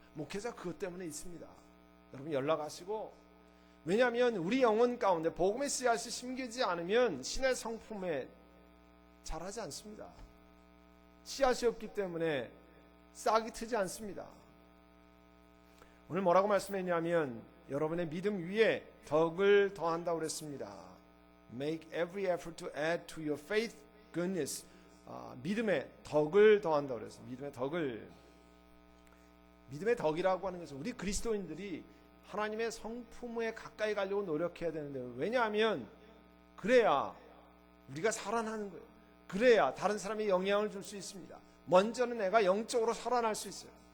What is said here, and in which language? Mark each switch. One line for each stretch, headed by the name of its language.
Korean: 목회자 그것 때문에 있습니다. 여러분 연락하시고, 왜냐하면 우리 영혼 가운데 복음의 씨앗이 심기지 않으면 신의 성품에 자라지 않습니다. 씨앗이 없기 때문에 싹이 트지 않습니다. 오늘 뭐라고 말씀했냐면, 여러분의 믿음 위에 덕을 더한다고 그랬습니다.
English: Make every effort to add to your faith goodness.
Korean: 믿음의 덕을 더한다고 그랬습니다. 믿음의 덕을. 믿음의 덕이라고 하는 것은 우리 그리스도인들이 하나님의 성품에 가까이 가려고 노력해야 되는데, 왜냐하면 그래야 우리가 살아나는 거예요. 그래야 다른 사람이 영향을 줄 수 있습니다. 먼저는 내가 영적으로 살아날 수 있어요.